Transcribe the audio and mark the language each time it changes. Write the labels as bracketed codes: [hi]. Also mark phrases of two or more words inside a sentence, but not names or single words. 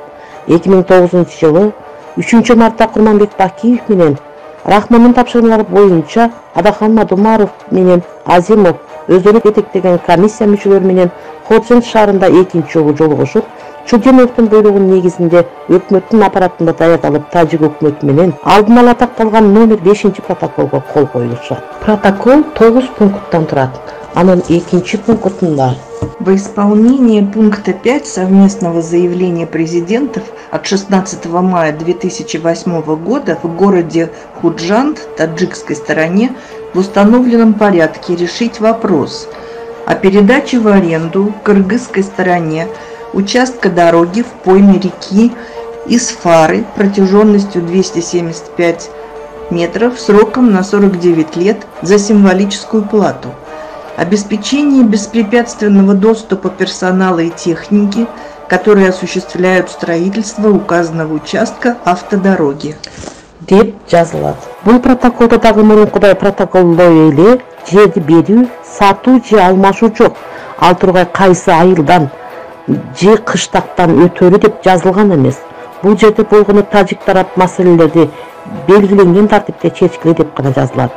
[ky] 2009-жылы 3-мартта Курманбек Бакиев менен Рахмондун тапшырмалары боюнча Адахан Мадумаров менен Азимов өздөрү жетектеген комиссия мүчөлөрү менен Ходжент шаарында экинчи жолу жолугушуп, Чудиновдун буйругунун негизинде өкмөттүн аппаратында даярдалып тажик өкмөтү менен алдын ала такталган номер 5-протоколго кол коюлушат. Протокол 9 пункттан турат. Анын 2-пунктунда [ru] Во исполнение пункта 5 совместного заявления президентов от 16 мая 2008 года в городе Худжанд, таджикской стороне, в установленном порядке решить вопрос о передаче в аренду кыргызской стороне участка дороги в пойме реки Исфары протяженностью 275 метров сроком на 49 лет за символическую плату, обеспечение беспрепятственного доступа персонала и техники, которые осуществляют строительство указанного участка автодороги. [ky] деп жазылат. Бул протоколдо дагы мурункудай протоколдой эле жерди берүү, сатуу же алмашуу жок. Ал тургай кайсы айылдан же кыштактан өтөрү деп жазылган эмес. Бул жерде болгону тажик тарап маселелерди белгиленген тартипте чечкиле деп гана жазылат.